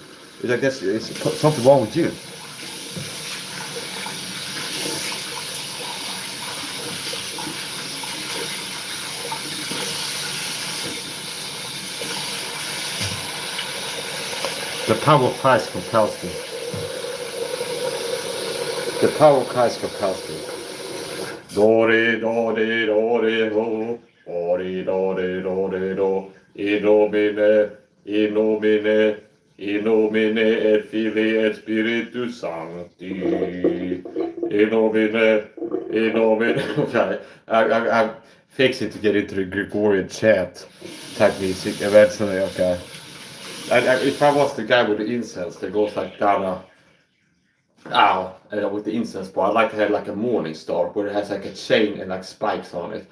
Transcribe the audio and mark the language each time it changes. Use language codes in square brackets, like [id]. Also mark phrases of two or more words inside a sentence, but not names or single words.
[en] It's like it's something wrong with you. The power of Christ compels me. The power of Christ compels me. Do-re, do-re, do-re, ho. Do-re, do-re, do-re, do. [la] In nomine, in nomine, in nomine et Filii et Spiritus Sancti. In nomine, in nomine. [en] Okay, I'm fixing to get into the Gregorian chant type music eventually, okay. If I was the guy with the incense that goes like down with the incense bar, I'd like to have like a morning star where it has like a chain and like spikes on it.